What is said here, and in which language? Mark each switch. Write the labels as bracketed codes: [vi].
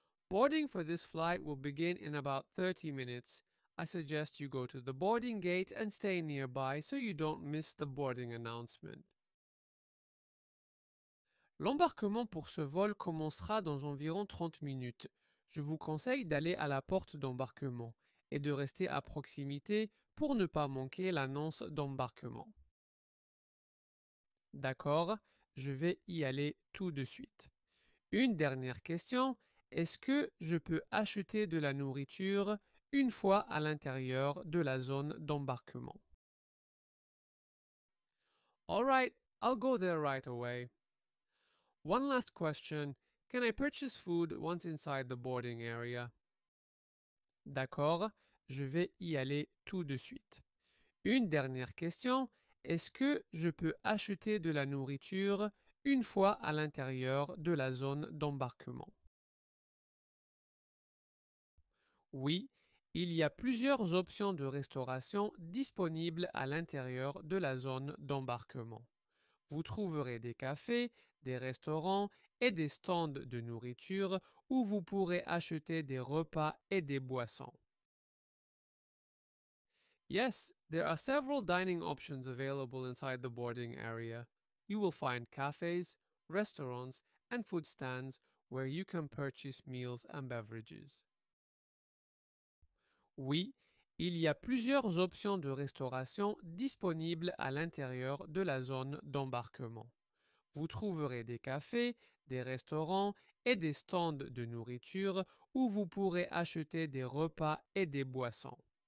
[en] Boarding for this flight will begin in about 30 minutes. I suggest you go to the boarding gate and stay nearby so you don't miss the boarding announcement. [fr] L'embarquement pour ce vol commencera dans environ 30 minutes. Je vous conseille d'aller à la porte d'embarquement et de rester à proximité pour ne pas manquer l'annonce d'embarquement. D'accord, je vais y aller tout de suite. Une dernière question, est-ce que je peux acheter de la nourriture une fois à l'intérieur de la zone d'embarquement? [en] All right, I'll go there right away. One last question. Can I purchase food once inside the boarding area? [fr] D'accord, je vais y aller tout de suite. Une dernière question. Est-ce que je peux acheter de la nourriture une fois à l'intérieur de la zone d'embarquement? Oui, il y a plusieurs options de restauration disponibles à l'intérieur de la zone d'embarquement. Vous trouverez des cafés, des restaurants et des stands de nourriture où vous pourrez acheter des repas et des boissons. [en] Yes, there are several dining options available inside the boarding area. You will find cafes, restaurants, and food stands where you can purchase meals and beverages. [fr] Oui, il y a plusieurs options de restauration disponibles à l'intérieur de la zone d'embarquement. Vous trouverez des cafés, des restaurants et des stands de nourriture où vous pourrez acheter des repas et des boissons.